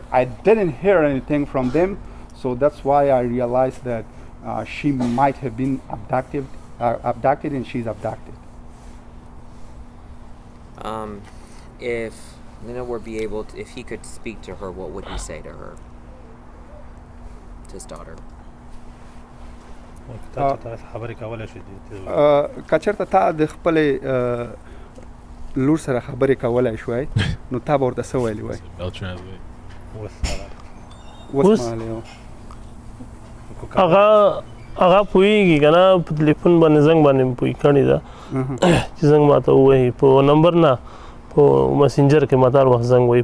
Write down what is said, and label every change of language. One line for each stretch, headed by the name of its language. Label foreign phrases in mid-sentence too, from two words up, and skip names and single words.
English: I didn't hear anything from them, so that's why I realized that she might have been abducted, and she's abducted. If Lina were be able to, if he could speak to her, what would he say to her? To his daughter.
Pashto: کچرته تا د خپل لور سره خبرې کولای شوي نو تا به ورته څه ویلي وای؟ هغه پوهېږي که نه په تلیفون باندې زنګ باندې مې پوهې کړې ده چې زنګ ماته ووهي په نمبر نه په مسنجر کې ماته هر وخت زنګ وهي